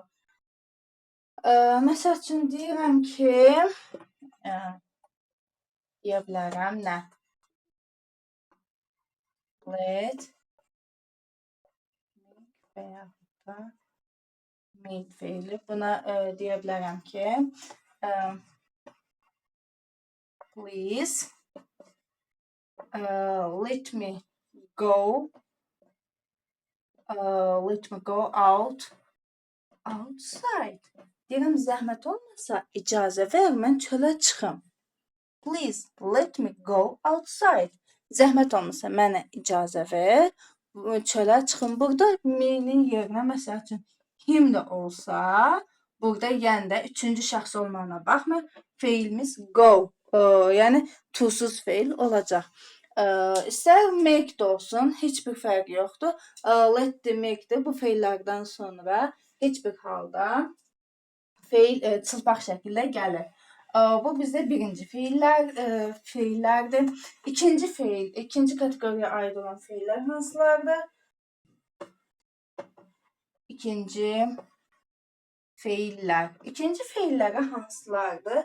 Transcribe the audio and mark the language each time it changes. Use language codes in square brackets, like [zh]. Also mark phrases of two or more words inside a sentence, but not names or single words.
[az] Məsəl üçün deyirəm ki, deyə bilərəm nə? Let, və yaxud da made feili. Buna deyə bilərəm ki, [en] please let me go outside. [az] Deyirəm, zəhmət olmasa icazə ver, mən çölə çıxım. [en] Please let me go outside. [az] Zəhmət olmasa mənə icazə ver, çölə çıxım. Burada me'nin yerinə məsəl üçün him də olsa, burada yəni də üçüncü şəxs olmağına baxma, feilimiz go, yəni to-suz feil olacaq. İstər make də olsun, heç bir fərqi yoxdur. [en] Let the make [az] də bu feillərdən sonra heç bir halda feil çılpaq şəkildə gəlir. Bu bizdə birinci feillərdir. İkinci kateqoriyaya aid olan feillər hansılardır? İkinci feilləri hansılardır?